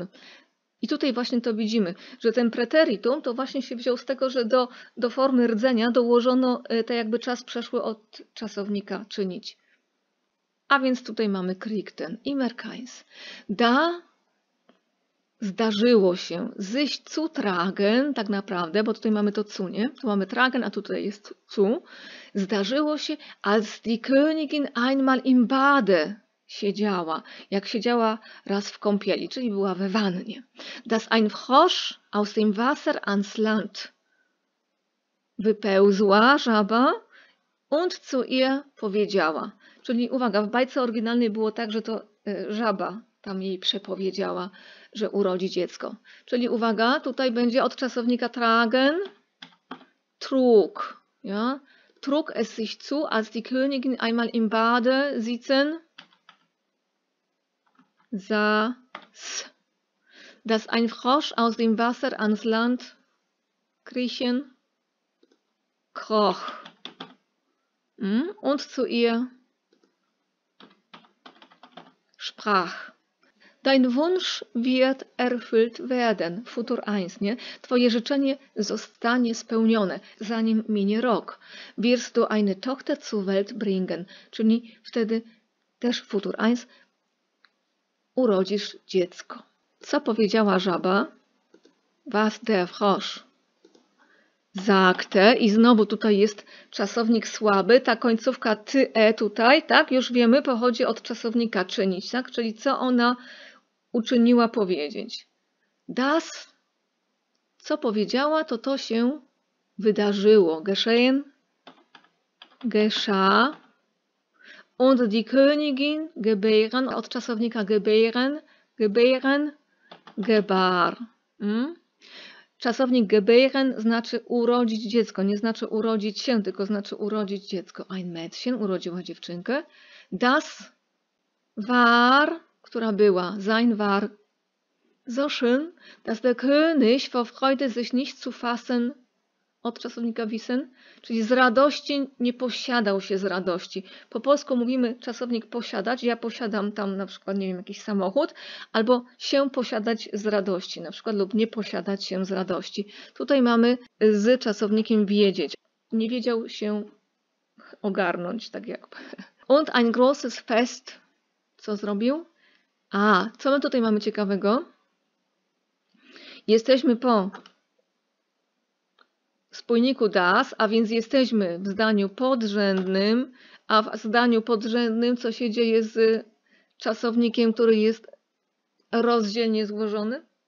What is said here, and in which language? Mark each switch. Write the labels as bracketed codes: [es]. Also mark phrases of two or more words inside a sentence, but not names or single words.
[pl] I tutaj właśnie to widzimy, że ten preteritum to właśnie się wziął z tego, że do formy rdzenia dołożono tak jakby czas przeszły od czasownika czynić. A więc tutaj mamy kriegten i merkeins. [de] Da [pl] zdarzyło się [de] sich zu tragen, [pl] tak naprawdę, bo tutaj mamy to zu, nie? Tu mamy tragen, a tutaj jest zu. Zdarzyło się, [de] als die Königin einmal im Bade [pl] siedziała, jak siedziała raz w kąpieli, czyli była we wannie. [de] Das ein Frosch aus dem Wasser ans Land. [pl] Wypełzła żaba [de] und zu ihr [pl] powiedziała. Czyli uwaga, w bajce oryginalnej było tak, że to żaba tam jej przepowiedziała, że urodzi dziecko. Czyli uwaga, tutaj będzie od czasownika tragen, trug. Ja? [de] Trug es sich zu, als die Königin einmal im Bade sitzen saß. Dass ein Frosch aus dem Wasser ans Land kriechen kroch. Und zu ihr sprach. Dein Wunsch wird erfüllt werden. Futur 1, [pl] nie? Twoje życzenie zostanie spełnione, zanim minie rok. [de] Wirst du eine Tochter zur Welt bringen. [pl] Czyli wtedy też Futur 1 urodzisz dziecko. Co powiedziała żaba? [de] was der Frosch sagte. [pl] I znowu tutaj jest czasownik słaby. Ta końcówka ty, tutaj, tak? Już wiemy, pochodzi od czasownika czynić, tak? Czyli co ona uczyniła powiedzieć. Das, co powiedziała, to się wydarzyło. [de] Geschehen, geschah. Und die Königin gebären, [pl] od czasownika [de] gebären, gebären, gebar. [pl] Czasownik gebären znaczy urodzić dziecko, nie znaczy urodzić się, tylko znaczy urodzić dziecko. [de] Ein Mädchen, [pl] urodziła dziewczynkę. [de] Das war, [pl] która była, [de] sein war so schön, dass der König vor Freude sich nicht zu fassen, [pl] od czasownika wissen, czyli z radości nie posiadał się z radości. Po polsku mówimy czasownik posiadać, ja posiadam tam na przykład, nie wiem, jakiś samochód, albo się posiadać z radości, na przykład, lub nie posiadać się z radości. Tutaj mamy z czasownikiem wiedzieć. Nie wiedział się ogarnąć, tak jakby. [de] Und ein großes Fest. [pl] Co zrobił? A, co my tutaj mamy ciekawego? Jesteśmy po spójniku das, a więc jesteśmy w zdaniu podrzędnym, a w zdaniu podrzędnym co się dzieje z czasownikiem, który jest rozdzielnie złożony?